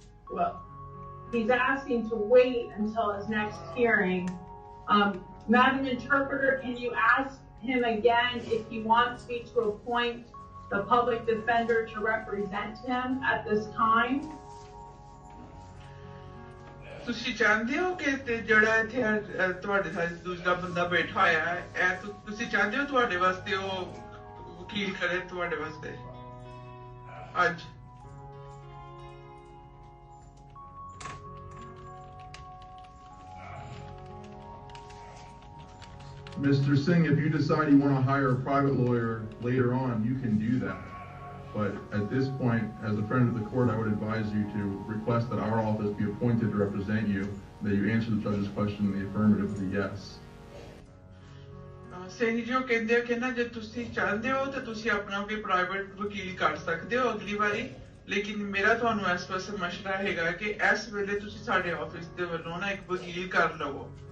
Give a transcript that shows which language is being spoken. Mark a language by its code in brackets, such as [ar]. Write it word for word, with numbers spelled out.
[en] Well, he's asking to wait until his next hearing. Um, Madam Interpreter, can you ask him again if he wants me to appoint the public defender to represent him at this time? [pa] ਤੁਸੀਂ ਚਾਹੁੰਦੇ ਹੋ ਕਿ ਤੇ ਜਿਹੜਾ ਇੱਥੇ ਅਹ, ਤੁਹਾਡੇ ਸਾਥ ਦੂਸਰਾ ਬੰਦਾ ਬੈਠਾ ਹੋਇਆ ਹੈ ਇਹ ਤੁ- ਤੁਸੀਂ ਚਾਹੁੰਦੇ ਹੋ ਤੁਹਾਡੇ ਵਾਸਤੇ ਉਹ ਵਕੀਲ ਕਰੇ ਤੁਹਾਡੇ ਵਾਸਤੇ ਅੱਜ? [en] Mister Singh, if you decide you want to hire a private lawyer later on, you can do that. But at this point, as a friend of the court, I would advise you to request that our office be appointed to represent you, that you answer the judge's question in the affirmative with a yes. [pa] Saini ਜੀ ਉਹ ਕਹਿੰਦੇ ਆ ਕਿ ਨਾ ਜੇ ਤੁਸੀਂ ਚਾਹੁੰਦੇ ਹੋ ਤਾਂ ਤੁਸੀਂ ਆਪਣਾ ਵੀ ਪ੍ਰਾਈਵੇਟ ਵਕੀਲ ਕਰ ਸਕਦੇ ਹੋ ਅਗਲੀ ਵਾਰੀ, ਲੇਕਿਨ ਮੇਰਾ ਤੁਹਾਨੂੰ ਇਸ ਵਾਸਤੇ ਮਸ਼ਵਰਾ ਹੈਗਾ ਕਿ ਇਸ ਵੇਲੇ ਤੁਸੀਂ ਸਾਡੇ ਆਫਿਸ ਦੇ ਵੱਲੋਂ ਨਾ ਇੱਕ ਵਕੀਲ ਕਰ ਲਵੋ।